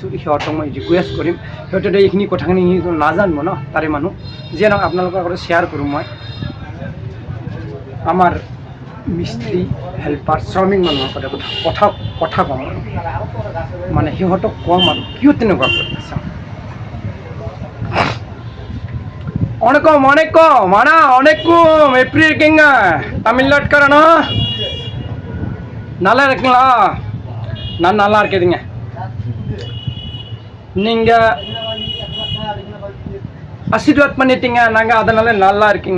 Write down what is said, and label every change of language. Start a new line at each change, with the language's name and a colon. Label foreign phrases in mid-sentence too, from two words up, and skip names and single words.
Assamese: সিহঁতক মই ৰিকুৱেষ্ট কৰিম, সিহঁতে এইখিনি কথাখিনি নাজানিব ন, তাৰে মানুহ। যিয়ে নহওক, আপোনালোকৰ আগতে শ্বেয়াৰ কৰোঁ। মই আমাৰ মিস্ত্ৰী হেল্পাৰ শ্ৰমিক মানুহৰ কথা কম আৰু মানে সিহঁতক কম আৰু কিয় তেনেকুৱা কৰি আছে।
Tamil: வணக்கம் வணக்கம் எப்படி இருக்கீங்க தமிழ்நாட்டுக்காரனா? நல்லா இருக்குங்களா? நான் நல்லா இருக்குதுங்க. நீங்கள் ஆசீர்வாத் பண்ணிட்டீங்க, நாங்கள் அதனால நல்லா இருக்கீங்க.